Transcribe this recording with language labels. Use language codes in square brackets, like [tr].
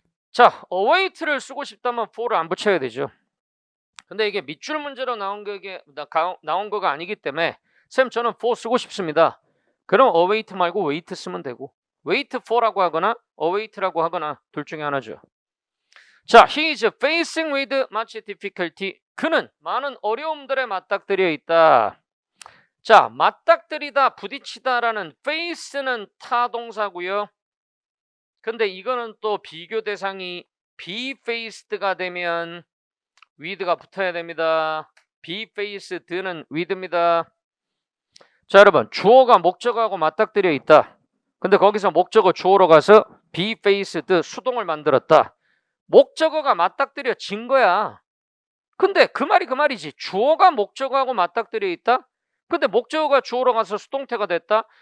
[ko] 자, await를 쓰고 싶다면 for를 안 붙여야 되죠. 근데 이게 밑줄 문제로 나온 거가 아니기 때문에 쌤 저는 for 쓰고 싶습니다. 그럼 await 말고 wait 쓰면 되고 wait for라고 하거나 await라고 하거나 둘 중에 하나죠. [en] 자, he is facing with much difficulty. [ko] 그는 많은 어려움들에 맞닥뜨려 있다. 자, 맞닥뜨리다, 부딪히다라는 face는 타동사고요. 근데 이거는 또 비교 대상이 be faced가 되면 with가 붙어야 됩니다. be faced는 with입니다. 자, 여러분, 주어가 목적어하고 맞닥뜨려 있다. 근데 거기서 목적어 주어로 가서 be faced 수동을 만들었다. 목적어가 맞닥뜨려진 거야. 근데 그 말이지. 주어가 목적어하고 맞닥뜨려 있다. 근데 목적어가 주어로 가서 수동태가 됐다.